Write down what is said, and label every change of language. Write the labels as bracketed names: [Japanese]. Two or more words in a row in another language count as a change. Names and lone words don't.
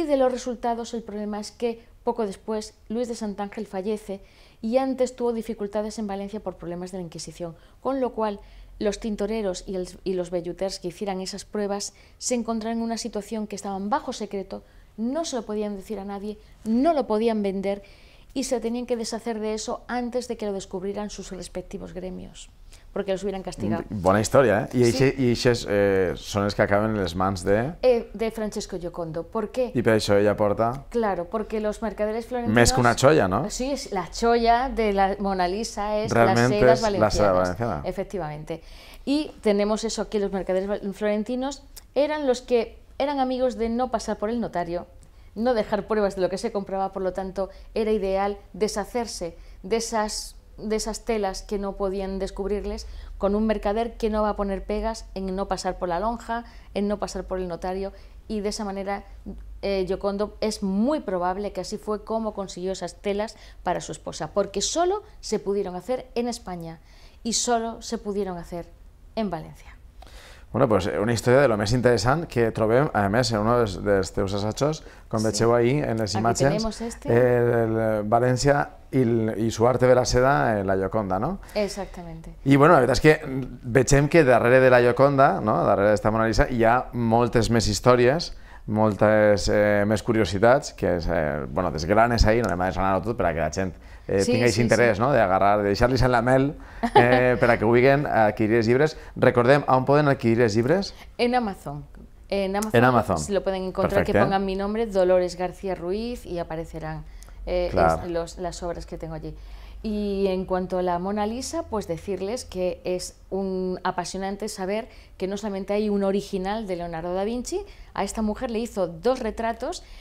[Spanish] de los resultados el problema es que poco después Luis de Santángel fallece y antes tuvo dificultades en Valencia por problemas de la Inquisición, con lo cual los tintoreros y los velluters que hicieran esas pruebas se encontraron en una situación que estaban bajo secreto, no se lo podían decir a nadie, no lo podían vender y se tenían que deshacer de eso antes de que lo descubrieran sus respectivos gremios, porque los hubieran castigado. [Catalan] Bona història, eh? I aquests són els que acaben en les mans de... De Francesco Giocondo. [Spanish] ¿Por qué? [Catalan] I per això ella porta... [Spanish] Claro, porque los mercaderes florentinos... [Catalan] Més que una xolla, ¿no? [Spanish] Sí, la cholla de la Mona Lisa es realmente las sedas la seda valencianas. valenciana. Efectivamente. Y tenemos eso, que los mercaderes florentinos eran los que eran amigos de no pasar por el notario, no dejar pruebas de lo que se compraba, por lo tanto era ideal deshacerse de esas telas que no podían descubrirles con un mercader que no va a poner pegas en no pasar por la lonja, en no pasar por el notario, y de esa manera Giocondo es muy probable que así fue como consiguió esas telas para su esposa, porque solo se pudieron hacer en España y solo se pudieron hacer en València. Bueno, pues [Catalan] una història de lo més interessant que trobem, a més, en un dels teus assajos, com vegeu ahir en les imatges, València i su arte de la seda en la Gioconda, no? Exactament. I bueno, la veritat és que vegem que darrere de la Gioconda, no? Darrere d'esta Mona Lisa, hi ha moltes més històries, moltes més curiositats, que bueno, desgranes ahir, no anem a desgranar-ho tot perquè la gent tingués interès, no? D'agarrar, de deixar-los en la mel per a que vulguin adquirir els llibres. Recordem, on poden adquirir els llibres? En Amazon. En Amazon. [Spanish] Si lo pueden encontrar, que pongan mi nombre, Dolores García Ruiz, y aparecerán las obras que tengo allí. Y en cuanto a la Mona Lisa, pues decirles que es un apasionante saber que no solamente hay un original de Leonardo da Vinci, a esta mujer le hizo 2 retratos